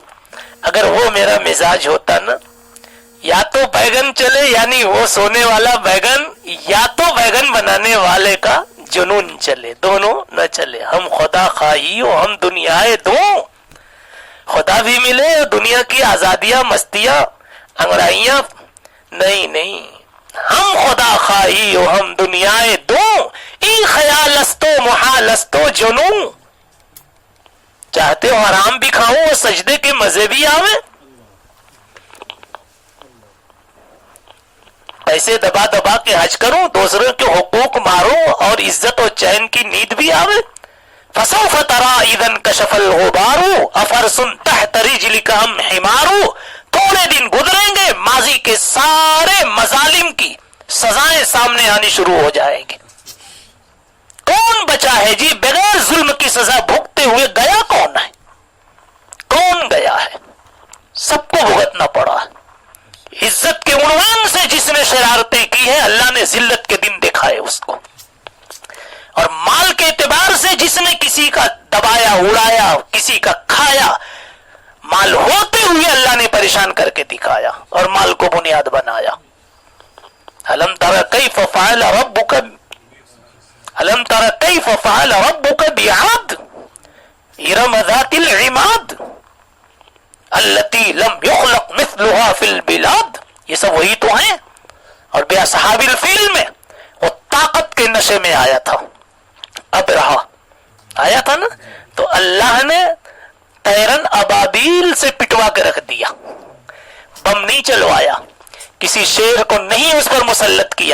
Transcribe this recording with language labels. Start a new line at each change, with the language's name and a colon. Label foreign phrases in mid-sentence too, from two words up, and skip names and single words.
Urdu: اگر وہ میرا مزاج ہوتا نا، یا تو بیگن چلے یعنی وہ سونے والا بیگن، یا تو بیگن بنانے والے کا جنون چلے. دونوں نہ چلے.
Persian: ہم خدا خواہی ہو، ہم دنیا دوں،
Urdu: خدا بھی ملے اور دنیا کی آزادیاں مستیاں انگڑائیاں نہیں.
Persian: ہم خدا خواہی ہو، ہم دنیا دوں، ای خیال استو محال استو جنوں.
Urdu: چاہتے ہو حرام بھی کھاؤں اور سجدے کے مزے بھی آوے، پیسے دبا دبا کے حج کروں، دوسروں کے حقوق ماروں اور عزت و چین کی نیند بھی آوے.
Arabic: فسوف تری اذا انکشف الغبار افرس تحت رجلک ام حمار.
Urdu: تھوڑے دن گزریں گے، ماضی کے سارے مظالم کی سزائیں سامنے آنی شروع ہو جائیں گی. کون بچا ہے جی بغیر ظلم کی سزا بھگتے ہوئے؟ گیا کون ہے؟ کون گیا ہے؟ سب کو بھگتنا پڑا. عزت کے عنوان سے جس نے شرارتیں کی ہیں اللہ نے ذلت کے دن دکھائے اس کو. اور مال کے اعتبار سے جس نے کسی کا دبایا اڑایا کسی کا کھایا، مال ہوتے ہوئے اللہ نے پریشان کر کے دکھایا اور مال کو بنیاد بنایا.
Arabic: الم تر کیف فعل ربک الم تر کیف فعل ربک بعاد ارم ذات العماد التی لم یخلق مثلها فی البلاد.
Urdu: یہ سب وہی تو ہیں. اور بے اصحاب الفیل میں وہ طاقت کے نشے میں آیا تھا، اب رہا آیا تھا نا، تو اللہ نے تیرن ابابیل سے پٹوا کے رکھ دیا. بم نہیں چلوایا، کسی شیر کو نہیں اس پر مسلط کیا.